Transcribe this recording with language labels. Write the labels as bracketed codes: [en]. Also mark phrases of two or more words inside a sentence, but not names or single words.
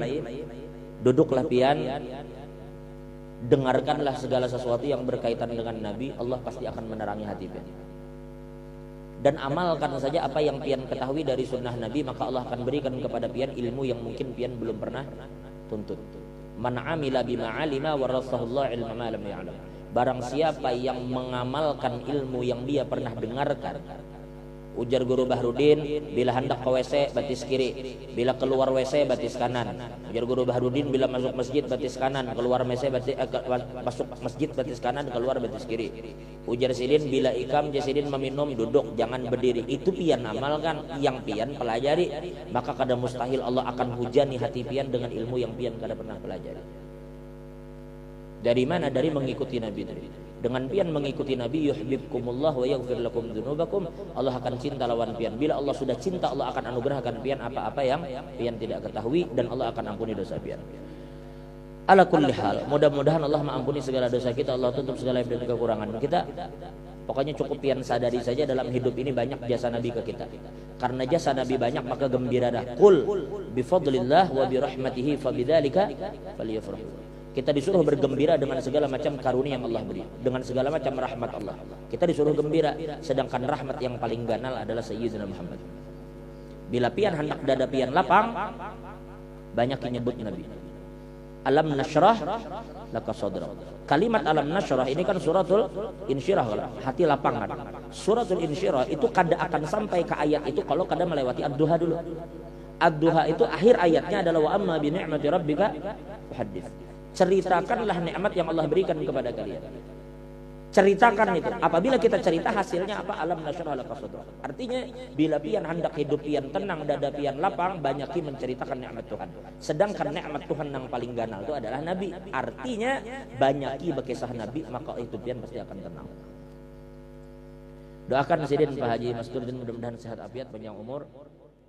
[id] Duduklah pian, dengarkanlah segala sesuatu yang berkaitan dengan Nabi, Allah pasti akan menerangi hati pian. Dan amalkan saja apa yang pian ketahui dari sunnah Nabi, maka Allah akan berikan kepada pian ilmu yang mungkin pian belum pernah tuntut. [ar] Man amila bima alima warasahullah ilma ma lam ya'lam. [id] Barang siapa yang mengamalkan ilmu yang dia pernah dengarkan. [bjn] Ujar guru Bahrudin, bila hendak ke WC batis kiri, bila keluar WC batis kanan. Ujar guru Bahrudin, bila masuk masjid batis kanan, keluar WC masuk masjid batis kanan, keluar batis kiri. Ujar Sidin, bila ikam Jasidin meminum duduk, jangan berdiri. [id] Itu pian amalkan, yang pian pelajari, maka kada mustahil Allah akan hujani hati pian dengan ilmu yang pian kada pernah pelajari. Dari mana? Dari mengikuti Nabi tadi. Dengan pian mengikuti Nabi, [ar] yuhibbukumullah wa yaghfir lakum dzunubakum, [id] Allah akan cinta lawan pian. Bila Allah sudah cinta, Allah akan anugerahkan pian apa-apa yang pian tidak ketahui, dan Allah akan ampuni dosa pian. [ar] Ala kulli hal, [id] mudah-mudahan Allah mengampuni segala dosa kita, Allah tutup segala aib dan kekurangan kita. Pokoknya cukup pian sadari saja dalam hidup ini banyak jasa Nabi ke kita. Karena jasa Nabi banyak, maka gembiralah. [ar] Qul bifadlillah wa birahmatihi fabidzalika falyafrahu. [id] Kita disuruh bergembira dengan segala macam karunia yang Allah beri, dengan segala macam rahmat Allah. Kita disuruh gembira, sedangkan rahmat yang paling ganal adalah Sayyidina Muhammad. Bila pian hendak dada pian lapang, banyak yang nyebut Nabi. [ar] Alam nashrah laka sadrak. [id] Kalimat [ar] alam nashrah [id] ini kan suratul insyirah, hati lapangan. Suratul insyirah itu kada akan sampai ke ayat itu kalau kada melewati ad-duha dulu. Ad-duha itu akhir ayatnya adalah [ar] wa amma bi ni'mati rabbika fahaddits. [id] Ceritakanlah nikmat yang Allah berikan kepada kalian. Ceritakan itu. Apabila kita cerita, hasilnya apa? [ar] Alam nashrah laka sadrak. [id] Artinya bila pian hendak hidup pian tenang, dada pian lapang, banyaki menceritakan nikmat Tuhan. Sedangkan nikmat Tuhan yang paling ganal itu adalah Nabi. Artinya banyaki berkisah Nabi, maka itu pian pasti akan tenang. Doakan Sidin Pak Haji Masduddin mudah-mudahan sehat afiat, panjang umur.